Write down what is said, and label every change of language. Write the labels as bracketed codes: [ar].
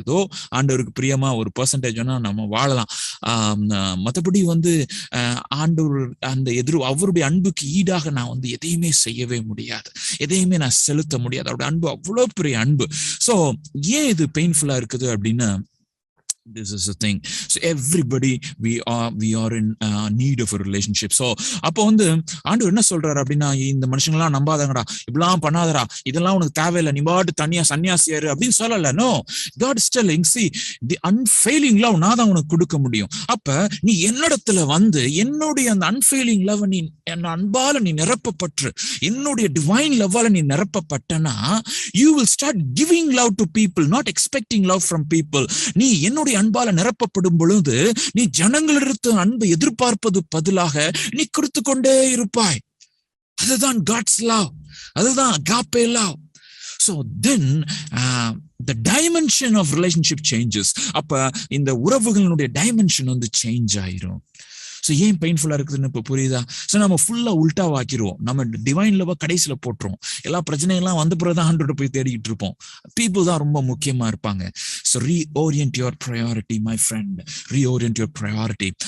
[ta] ஏதோ ஆண்டவருக்கு பிரியமா ஒரு பெர்சன்டேஜ் வேணா நம்ம வாழலாம். மற்றபடி வந்து ஆண்டவர் அந்த அவருடைய அன்புக்கு ஈடாக நான் வந்து எதையுமே செய்யவே முடியாது, எதையுமே நான் செலுத்த முடியாது. அவருடைய அன்பு அவ்வளவு பெரிய அன்பு. சோ ஏன் இது பெயின்ஃபுல்லா இருக்குது அப்படின்னா, [en] this is the thing. So everybody we are in need of a relationship. [ta] So அப்போ வந்து ஆண்டவர் என்ன சொல்றாரு அப்படின்னா, இந்த மனுஷங்களாம் நம்பாதங்கடா, இப்படிலாம் பண்ணாதடா, இதெல்லாம் உனக்கு தேவையில்லை, நீ பாட்டு தனியா சன்னியாசியாரு அப்படின்னு சொல்லல. [en] no, God is telling, see, the unfailing love [ta] நான் தான் உனக்கு கொடுக்க முடியும். அப்ப நீ என்னிடத்துல வந்து என்னுடைய அந்த unfailing love நீ என் அன்பால நீ நிரப்பப்பட்டு, என்னுடைய டிவைன் லவ்வால நீ நிரப்பப்பட்டனா, [en] you will start giving love to people, not expecting love from people. [ta] நீ என்னுடைய அன்பால நிரப்பப்படும் பொழுது நீ ஜனங்களிடத்து அன்பை எதிர்பார்ப்பது பதிலாக நீ கொடுத்து கொண்டே இருப்பாய். அதுதான் God's love, அதுதான் agape love. [en] So then the dimension of relationship changes. [ta] அப்ப இந்த உறவுகளுடைய டைமென்ஷன் வந்து சேஞ்ச் ஆயிரும். ஸோ ஏன் பெயின்ஃபுல்லா இருக்குதுன்னு இப்போ புரியுதா? ஸோ நம்ம ஃபுல்லா உல்டா வாக்கிடுவோம், நம்ம டிவைன் லவ் கடைசியில போட்டுருவோம், எல்லா பிரச்சனைகள்லாம் வந்த பிறகுதான் ஆண்டவர்கிட்ட போய் தேடிக்கிட்டு இருப்போம். [en] people [ta] தான் ரொம்ப முக்கியமா இருப்பாங்க. [en] So reorient your priority my friend, reorient your priority.